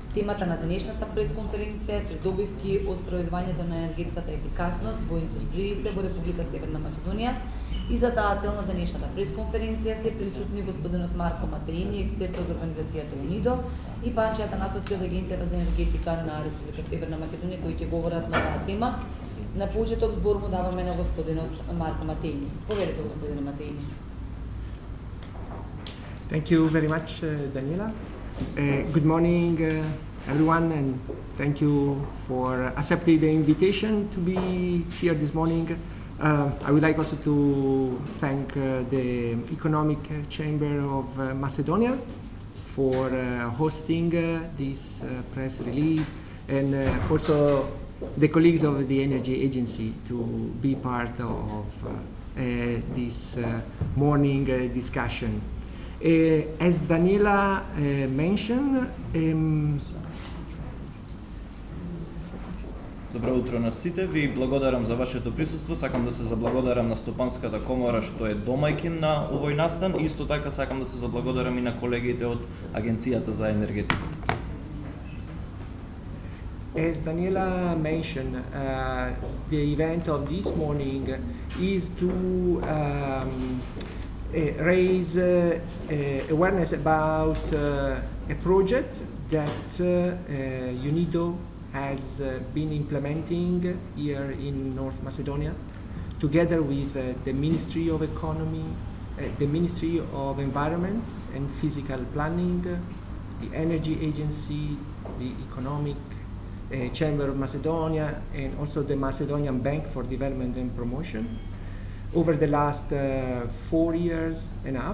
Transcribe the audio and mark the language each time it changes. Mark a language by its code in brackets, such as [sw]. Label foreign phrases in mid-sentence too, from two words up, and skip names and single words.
[mk] Темата на денешната пресконференција е придобивки од проведувањето на енергетската ефикасност во индустриите во Република Северна Македонија и за таа цел на денешната пресконференција се присутни господинот Марко Матеини, експерт од организацијата УНИДО и Панче Атанасовски од Агенцијата за енергетика на Република Северна Македонија, кои ќе говорат на таа тема. На почеток збор му даваме на господинот Марко Матеини. Повелете, господине Матеини. [en] Thank you very much, Daniela. Good morning, everyone, and thank you for accepting the invitation to be here this morning. I would like also to thank the Economic Chamber of Macedonia for hosting this press release, and also the colleagues of the Energy Agency to be part of this morning discussion. As Daniela mentioned, [mk] Добро утро на сите, ви благодарам за вашето присуство. Сакам да се заблагодарам на Стопанската комора што е домајкин на овој настан и исто така сакам да се заблагодарам и на колегите од Агенцијата за енергетика. [en] As Daniela mentioned, the event of this morning is to raise awareness about a project that UNIDO has been implementing here in North Macedonia, together with the Ministry of Economy, the Ministry of Environment and Physical Planning, the Energy Agency, the Economic Chamber of Macedonia, and also the Macedonian Bank for Development and Promotion over the last 4 years and a half.